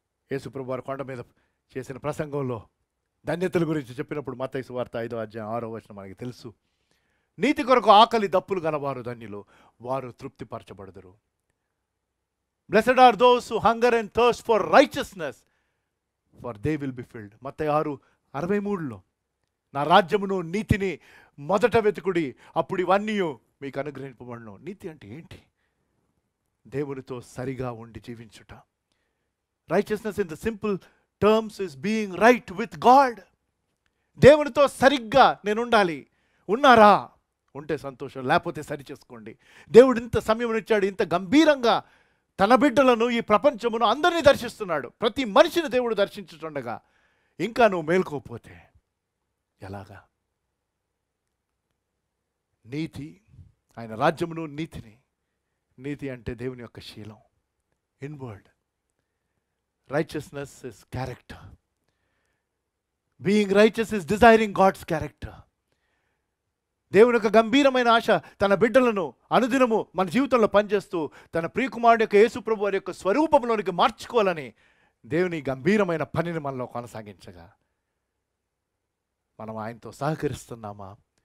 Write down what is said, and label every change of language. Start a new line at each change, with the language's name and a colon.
Telugu: యేసుప్రభు వారు కొండ మీద చేసిన ప్రసంగంలో ధన్యతల గురించి చెప్పినప్పుడు మత్తయి సువార్త 5వ అధ్యాయం 6వ వచనం మనకి తెలుసు. నీతి కొరకు ఆకలి దప్పులు గలవారు ధన్యులు, వారు తృప్తిపరచబడదురు.
English: Blessed are those who hunger and thirst for righteousness, for they will be filled.
Telugu: మత్తయి 6:63లో నా రాజ్యమును నీతిని మొదట వెతుకుడి, అప్పుడు ఇవన్నీ మీకు అనుగ్రహింపబడును. నీతి అంటే ఏంటి? దేవునితో సరిగా ఉండి జీవించుట.
English: Righteousness in the simple terms is being right with God.
Telugu: దేవునితో సరిగ్గా నేను ఉండాలి. ఉన్నారా? ఉంటే సంతోషం, లేకపోతే సరి చేసుకోండి. దేవుడు ఇంత సమయం ఇచ్చాడు, ఇంత గంభీరంగా తన బిడ్డలను, ఈ ప్రపంచమును అందరినీ దర్శిస్తున్నాడు. ప్రతి మనిషిని దేవుడు దర్శించుతుండగా ఇంకా నువ్వు మేల్కోపోతే ఎలాగా? నీతి, ఆయన రాజ్యమును నీతిని. నీతి అంటే దేవుని యొక్క శీలం, inward.
English: Righteousness is character. Being righteous is desiring God's character.
Telugu: దేవుని యొక్క గంభీరమైన ఆశ తన బిడ్డలను అనుదినము మన జీవితంలో పనిచేస్తూ తన ప్రియకుమారుడు యొక్క యేసుప్రభు వారి యొక్క స్వరూపంలోనికి మార్చుకోవాలని దేవుని గంభీరమైన పనిని మనలో కొనసాగించగా మనం ఆయనతో సహకరిస్తున్నామా?